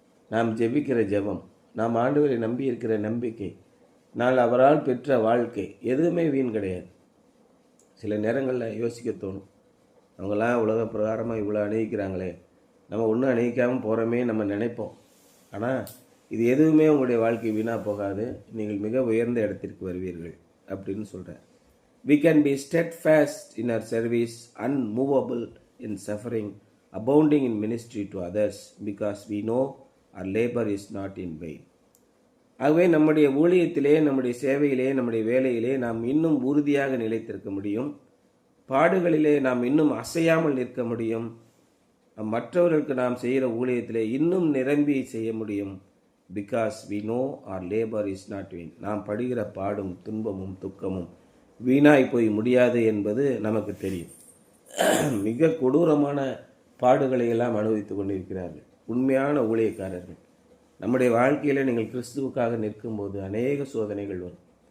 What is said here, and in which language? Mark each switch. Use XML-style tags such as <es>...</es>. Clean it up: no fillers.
<ta>நாம் ஜெபிக்கிற ஜெபம், நாம் ஆண்டவரை நம்பி இருக்கிற நம்பிக்கை, நான் அவரால் பெற்ற வாழ்க்கை எதுவுமே வீண் கிடையாது. சில நேரங்களில் யோசிக்க தோணும், அவங்களாம் உலக பிரகாரமாக இவ்வளோ அணிவிக்கிறாங்களே, நம்ம ஒன்றும் அணிவிக்காமல் போகிறோமே நம்ம நினைப்போம். ஆனால் இது எதுவுமே உங்களுடைய வாழ்க்கை வீணாக போகாது, நீங்கள் மிக உயர்ந்த இடத்திற்கு வருவீர்கள் அப்படின்னு சொல்கிறார்.</ta> <en>We can be steadfast in our service, unmovable in suffering, abounding in ministry to others, because we know our labor is not in vain.</en> <ta>ஆகவே நம்முடைய ஊழியத்திலே, நம்முடைய சேவையிலே, நம்முடைய வேலையிலே நாம் இன்னும் உறுதியாக நிலைத்திருக்க முடியும். பாடுகளிலே நாம் இன்னும் அசையாமல் நிற்க முடியும். மற்றவர்களுக்கு நாம் செய்கிற ஊழியத்திலே இன்னும் நிரம்பி செய்ய முடியும்.</ta> <en>Because we know our labor is not vain.</en> <ta>நாம் படுகிற பாடும் துன்பமும் துக்கமும் வீணாய் போய் முடியாது என்பது நமக்கு தெரியும். மிக கொடூரமான பாடுகளை எல்லாம் அனுபவித்து கொண்டிருக்கிறார்கள் உண்மையான ஊழியக்காரர்கள். நம்முடைய வாழ்க்கையில் நீங்கள் கிறிஸ்துவுக்காக நிற்கும்போது அநேக சோதனைகள் வரும்.</ta>